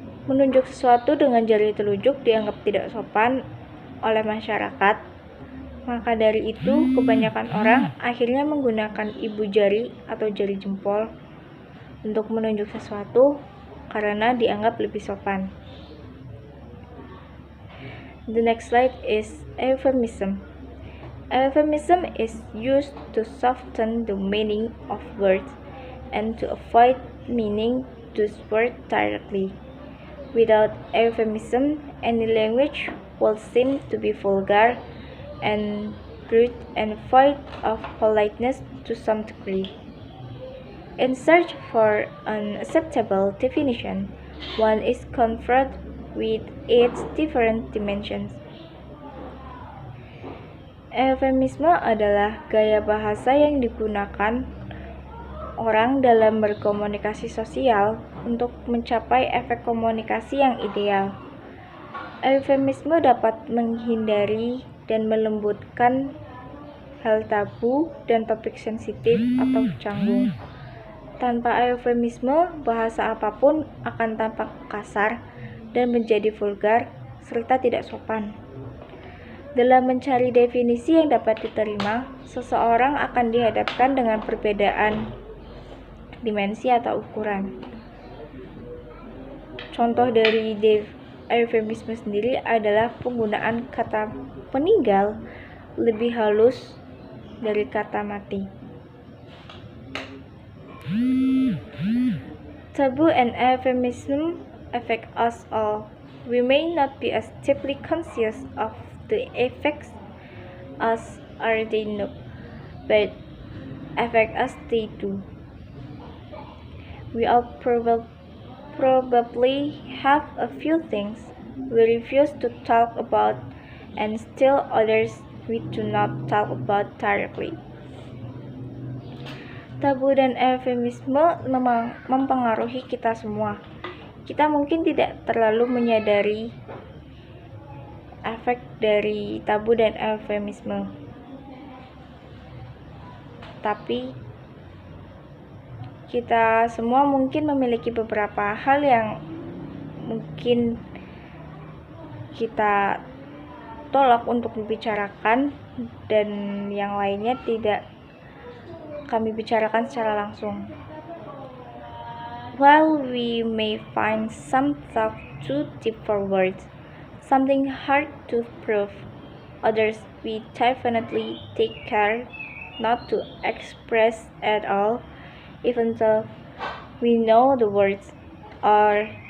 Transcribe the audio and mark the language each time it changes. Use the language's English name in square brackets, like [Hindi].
[Indonesian] Menunjuk sesuatu dengan jari telunjuk dianggap tidak sopan oleh masyarakat. Maka dari itu, kebanyakan orang akhirnya menggunakan ibu jari atau jari jempol untuk menunjuk sesuatu karena dianggap lebih sopan. [English] The next slide is euphemism. Euphemism is used to soften the meaning of words and to avoid meaning those words directly. Without euphemism, any language will seem to be vulgar and rude and void of politeness to some degree. In search for an acceptable definition, one is confronted with its different dimensions. [Indonesian] Eufemisme adalah gaya bahasa yang digunakan orang dalam berkomunikasi sosial untuk mencapai efek komunikasi yang ideal. Eufemisme dapat menghindari dan melembutkan hal tabu dan topik sensitif atau canggung. Tanpa eufemisme, bahasa apapun akan tampak kasar dan menjadi vulgar serta tidak sopan. Dalam mencari definisi yang dapat diterima, seseorang akan dihadapkan dengan perbedaan dimensi atau ukuran. Contoh dari eufemisme sendiri adalah penggunaan kata meninggal lebih halus dari kata mati. [English] Taboo and euphemism affect us all. We may not be as deeply conscious of the effects as they know, but affect us they do. We all probably have a few things we refuse to talk about and still others we do not talk about directly. [Indonesian] Tabu dan eufemisme mempengaruhi kita semua. Kita mungkin tidak terlalu menyadari efek dari tabu dan eufemisme, tapi kita semua mungkin memiliki beberapa hal yang mungkin kita tolak untuk dibicarakan dan yang lainnya tidak kami bicarakan secara langsung. [English] While we may find some thought too deep for words, something hard to prove, others we definitely take care not to express at all, even though we know the words, or